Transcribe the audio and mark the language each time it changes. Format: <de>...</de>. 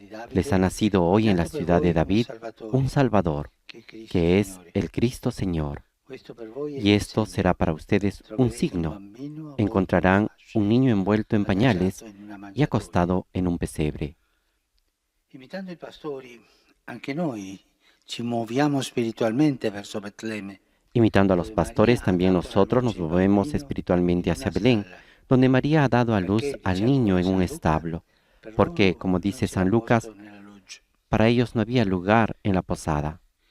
<es>Les ha nacido hoy en la ciudad de David un Salvador, que es el Cristo Señor. Y esto será para ustedes un signo. Encontrarán un niño envuelto en pañales y acostado en un pesebre.</es> <it>Imitando i pastori, anche noi ci muoviamo spiritualmente verso Betlemme.</it> <es>Imitando a los pastores, también nosotros nos movemos espiritualmente hacia Belén, donde María ha dado a luz al niño en un establo, porque, como dice San Lucas, para ellos no había lugar en la posada.</es>